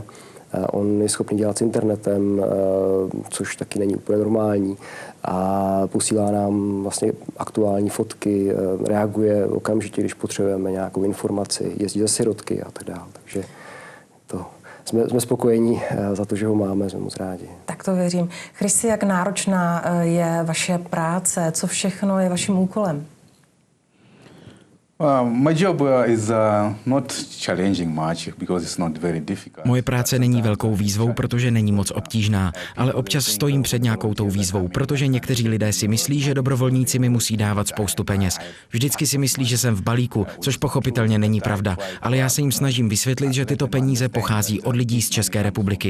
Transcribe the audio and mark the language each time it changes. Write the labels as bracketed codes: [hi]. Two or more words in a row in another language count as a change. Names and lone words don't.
[cs] On je schopný dělat s internetem, což taky není úplně normální, a posílá nám vlastně aktuální fotky, reaguje okamžitě, když potřebujeme nějakou informaci, jezdí za sirotky a tak dále. Takže to... Jsme spokojení za to, že ho máme, jsme moc rádi. Tak to věřím. Chrisi, jak náročná je vaše práce? Co všechno je vaším úkolem? [en] My job is not challenging much because it's not very difficult. [cs] Moje práce není velkou výzvou, protože není moc obtížná, ale občas stojím před nějakou tou výzvou, protože někteří lidé si myslí, že dobrovolníci mi musí dávat spoustu peněz. Vždycky si myslí, že jsem v balíku, což pochopitelně není pravda, ale já se jim snažím vysvětlit, že tyto peníze pochází od lidí z České republiky.